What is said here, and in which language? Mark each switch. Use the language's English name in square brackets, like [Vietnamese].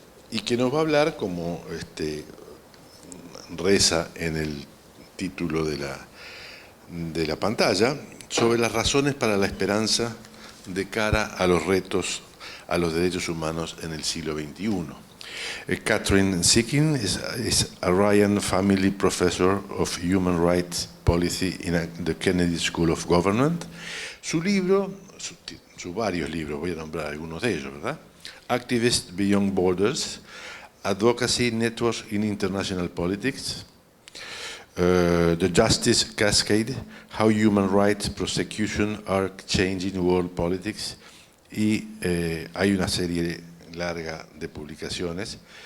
[Spanish] y que nos va a hablar, como reza en el título de la pantalla, sobre las razones para la esperanza de cara a los retos a los derechos humanos en el siglo XXI. [English] Katrin Siking is a Ryan Family Professor of Human Rights Policy in the Kennedy School of Government. [Spanish] Su libro, sus varios libros, voy a nombrar algunos de ellos, ¿verdad? Activists Beyond Borders, Advocacy Networks in International Politics, The Justice Cascade, How Human Rights Prosecution Are Changing World Politics, y hay una serie larga de publicaciones.